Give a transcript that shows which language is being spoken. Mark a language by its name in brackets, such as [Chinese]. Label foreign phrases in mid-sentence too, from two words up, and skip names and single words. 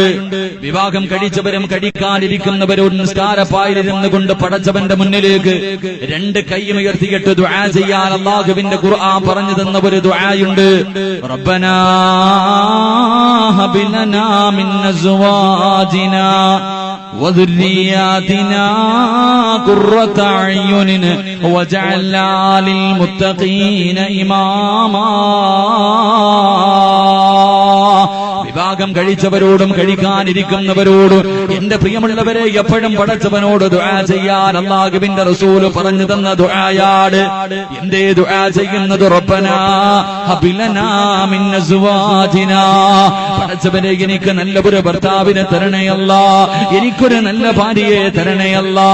[Malayalam] വിവാഹം കഴിച്ചവരും കഴിക്കാനിരിക്കുന്നവരും നിസ്കാരപ്പായിലിരുന്നു കൊണ്ട് പടച്ചവന്റെ മുന്നിലേക്ക് 2 കൈയും ഉയർത്തിയിട്ട് ദുആ ചെയ്യാൻ അല്ലാഹുവിന്റെ ഖുർആൻ പറഞ്ഞു തന്ന ഒരു ദുആയുണ്ട്. [Arabic] ربنا هب لنا من أزواجنا وذرياتنا قرة أعين واجعلنا للمتقين إماما. [Malayalam] വിവാഹം കഴിച്ചവരോടും കഴിക്കാനിരിക്കുന്നവരോടും എന്റെ പ്രിയമുള്ളവരെ എപ്പോഴും പടച്ചവനോട് ദുആ ചെയ്യാൻ അല്ലാഹുവിന്റെ റസൂൽ പറഞ്ഞു തന്ന ദുആയാണ്. എന്തേ ദുആ ചെയ്യുന്നത്? [Arabic] ربنا هب لنا من أزواجنا, [Malayalam] പടച്ചവനെ എനിക്ക് നല്ല ഒരു ഭർത്താവിനെ തരണേ അല്ലാ, എനിക്കൊരു നല്ല ഭാര്യയെ തരണേ അല്ലാ.